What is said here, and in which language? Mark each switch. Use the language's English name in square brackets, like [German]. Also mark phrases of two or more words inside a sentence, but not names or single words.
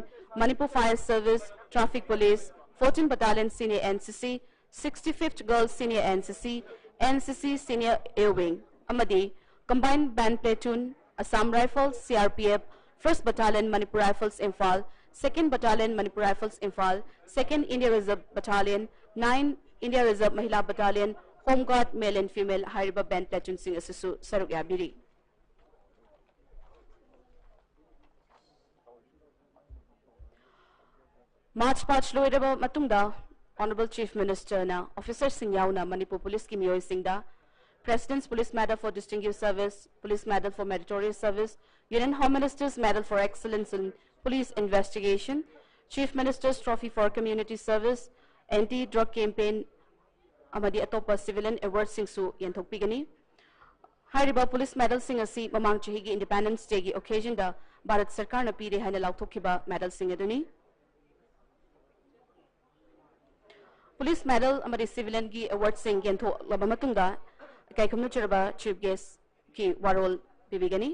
[English] Manipur Fire Service, Traffic Police, 14th Battalion Senior NCC, 65th Girls Senior NCC, NCC Senior Air Wing, Amadi, Combined Band Platoon, Assam Rifles, CRPF, 1st Battalion Manipur Rifles IMPHAL, 2nd Battalion Manipur Rifles IMPHAL, 2nd India Reserve Battalion, 9 India Reserve Mahila Battalion, Home Guard Male and Female, [Manipuri] Hariba Band Platoon Sing Asusu, Saruk Yabiri. March Patch Loidaba Matungda, [English] Honorable Chief Minister [Manipuri] na Officer Singh na Manipur Police ki Mioy Singda, [English] President's Police Medal for Distinguished Service, Police Medal for Meritorious Service, Union Home Minister's Medal for Excellence in Police Investigation, Chief Minister's Trophy for Community Service, Anti-Drug Campaign, [Manipuri] amadi atopa [English] civilian awards [Manipuri] singsu yanthokpigani. Hariba [English] police medal [Manipuri] sing asi mamang chahigi Independence Day gi occasion da Bharat Sarkar na pire haina lauthokiba medal sing aduni. [English] Police medal [Manipuri] amadi civilian gi award sing yantho laba matungda kaikumnu chiraba [English] chief guest [Manipuri] ki warol bibigani.